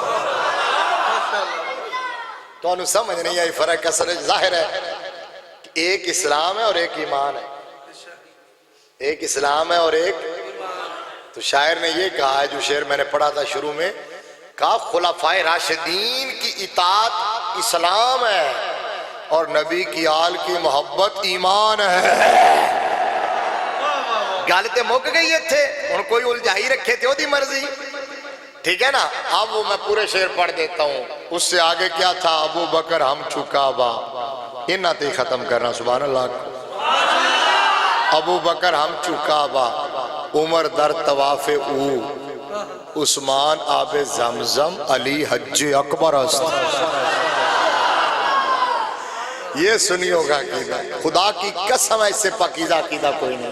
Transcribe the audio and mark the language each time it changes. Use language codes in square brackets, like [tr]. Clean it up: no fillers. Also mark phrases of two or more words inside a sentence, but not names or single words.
[ur] تو انہوں سمجھ نہیں آئی فرق اصل ظاہر ہے، ایک اسلام ہے اور ایک ایمان ہے، ایک اسلام ہے اور ایک، تو شاعر نے یہ کہا ہے، جو شعر میں نے پڑھا تھا شروع میں، کہا خلفائے راشدین کی اطاعت اسلام ہے اور نبی کی آل کی محبت ایمان ہے۔ [pa] گل تے مک گئی تھے، ان کوئی الجھائی رکھے تھے، وہ دی مرضی، [ur] ٹھیک ہے نا؟ اب وہ میں پورے شعر پڑھ دیتا ہوں، اس سے آگے کیا تھا؟ [fa] ابو بکر ہم چکا با، [pa] انہاں تے ختم کرنا، سبحان اللہ۔ [fa] ابو بکر ہم چکا با، عمر در طواف او، عثمان آب زمزم، علی حج اکبر است۔ [ur] یہ سنیو گا عقیدہ، خدا کی قسم ہے اس سے پاکیزہ عقیدہ کوئی نہیں۔